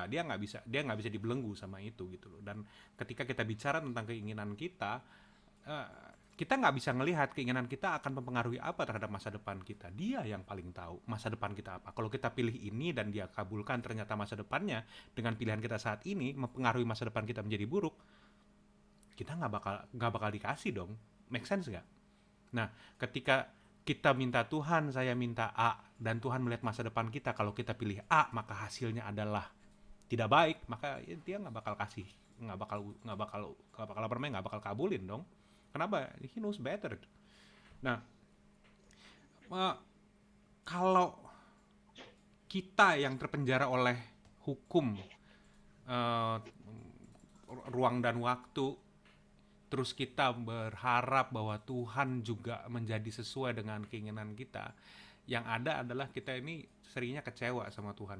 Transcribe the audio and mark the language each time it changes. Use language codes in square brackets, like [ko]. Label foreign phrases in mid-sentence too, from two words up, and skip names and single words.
[id] Dia nggak bisa dibelenggu sama itu gitu loh. Dan ketika kita bicara tentang keinginan kita nggak bisa ngelihat keinginan kita akan mempengaruhi apa terhadap masa depan kita. Dia yang paling tahu masa depan kita apa. Kalau kita pilih ini dan dia kabulkan, ternyata masa depannya dengan pilihan kita saat ini mempengaruhi masa depan kita menjadi buruk, kita nggak bakal dikasih dong. [en] Make sense nggak? [id] Nah, ketika kita minta Tuhan, saya minta A, dan Tuhan melihat masa depan kita, kalau kita pilih A maka hasilnya adalah tidak baik, maka ya, dia nggak bakal kasih, nggak bakal kabulin dong. Kenapa? [en] He knows better. [id] Nah, kalau kita yang terpenjara oleh hukum eh, ruang dan waktu, terus kita berharap bahwa Tuhan juga menjadi sesuai dengan keinginan kita, yang ada adalah kita ini seringnya kecewa sama Tuhan.